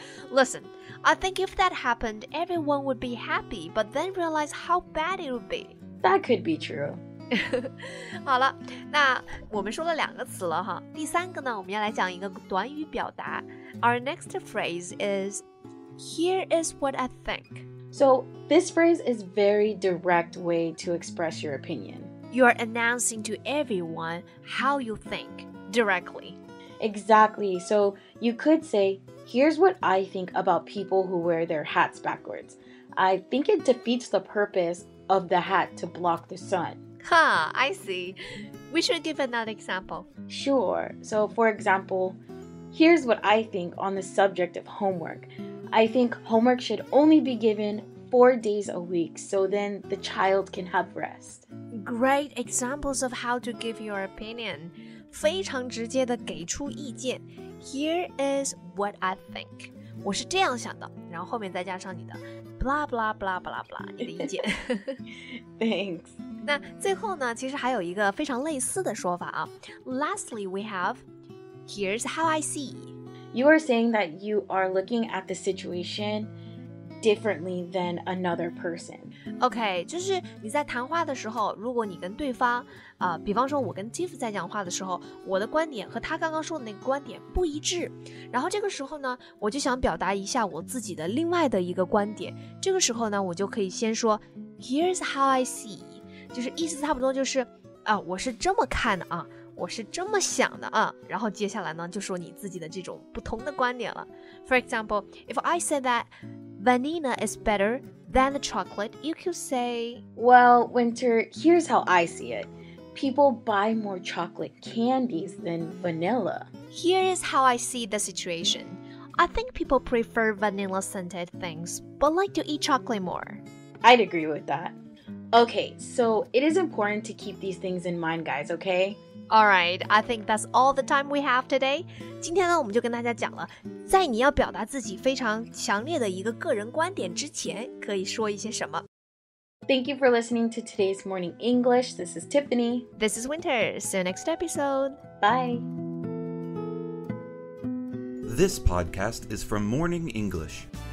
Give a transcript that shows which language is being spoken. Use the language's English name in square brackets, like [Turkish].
[English] Listen, I think if that happened, everyone would be happy, but then realize how bad it would be. That could be true. [Chinese] 好了，那我们说了2个词了哈，第3个呢，我们要来讲一个短语表达。 [English] Our next phrase is, here is what I think. So this phrase is very direct way to express your opinion. You're announcing to everyone how you think directly. Exactly. So you could say, here's what I think about people who wear their hats backwards. I think it defeats the purpose of the hat to block the sun. Huh, I see. We should give another example. Sure. So for example, here's what I think on the subject of homework. I think homework should only be given 4 days a week, so then the child can have rest. Great examples of how to give your opinion. [Chinese] 非常直接的给出意见。 [English] Here is what I think. [Chinese] 我是这样想的，然后后面再加上你的 blah blah blah blah blah 你的意见。 [English] Thanks. [Chinese] 那最后呢，其实还有一个非常类似的说法啊。 [English] Lastly, we have here's how I see. You are saying that you are looking at the situation differently than another person. [Chinese] OK, 就是你在谈话的时候，如果你跟对方比方说我跟 Tiff 在讲话的时候，我的观点和他刚刚说的那个观点不一致，然后这个时候呢，我就想表达一下我自己的另外的一个观点，这个时候呢，我就可以先说 [English] Here's how I see， [Chinese] 就是意思差不多就是我是这么看的啊，我是这么想的啊，然后接下来呢，就说你自己的这种不同的观点了。 [English] For example, if I said that vanilla is better than the chocolate, you could say, Well, Winter, here's how I see it. People buy more chocolate candies than vanilla. Here is how I see the situation. I think people prefer vanilla-scented things, but like to eat chocolate more. I'd agree with that. Okay, so it is important to keep these things in mind, guys, okay? Alright, I think that's all the time we have today. [Chinese] 今天呢，我们就跟大家讲了，在你要表达自己非常强烈的一个个人观点之前，可以说一些什么。 [English] Thank you for listening to today's Morning English. This is Tiffany. This is Winter. See you next episode. Bye. This podcast is from Morning English.